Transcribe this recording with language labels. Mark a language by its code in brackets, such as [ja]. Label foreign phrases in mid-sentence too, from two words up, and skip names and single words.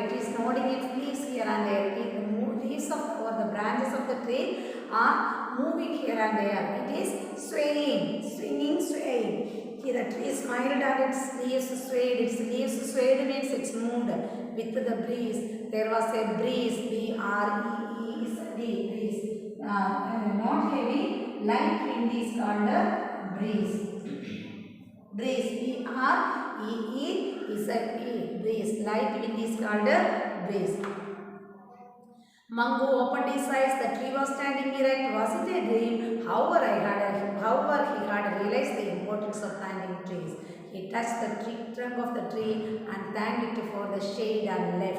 [en] It is nodding its leaves here and there. The leaves of or the branches of the tree are moving here and there. It is swaying, swinging, swaying. Here the tree smiled and its leaves swayed. Its leaves swayed means it's moved with the breeze. There was a breeze. B-R-E-E-Z-D. Breeze. Not heavy, light wind is called a breeze. Breeze. B-R-E-E-Z-E. Breeze. Light wind is called a breeze. Mango opened his eyes. The tree was standing erect. Was it a dream? However, he had realized the importance of planting trees. He touched the trunk of the tree and thanked it for the shade and left.